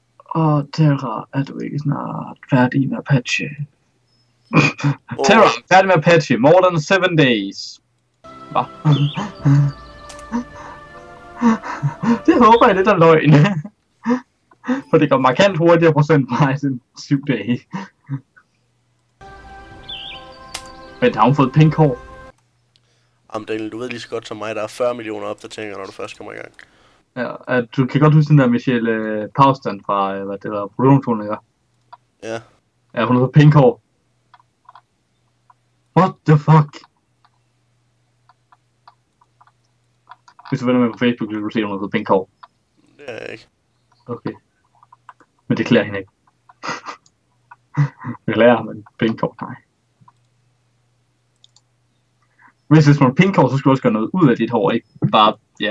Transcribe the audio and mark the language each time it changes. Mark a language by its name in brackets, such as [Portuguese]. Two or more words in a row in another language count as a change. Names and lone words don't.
[Danish] Terra, er du ikke snart færdig med Apache? Terra, færdig med Apache. [English] More than 7 days. [Danish] Hva? Det håber jeg lidt er løgn. For det går markant hurtigere procentpris end 7 dage. Men har hun fået pink hår? Jamen Daniel, du ved lige så godt som mig, der er 40 millioner opdateringer, når du først kommer i gang. Ja, du kan godt huske den der Michelle Paustan fra, hvad det var, produktionen, ikke? Ja. Ja, hun har fået pink hår. [English] What the fuck? [Danish] Hvis du vender med på Facebook, vil du se, at hun har fået pink hår. Det er jeg ikke. Okay. Men det klæder hende ikke. Det klæder ham, men pink hår, nej. Hvis man har pink hår, så skal du også gøre noget ud af dit hår, ikke bare, ja.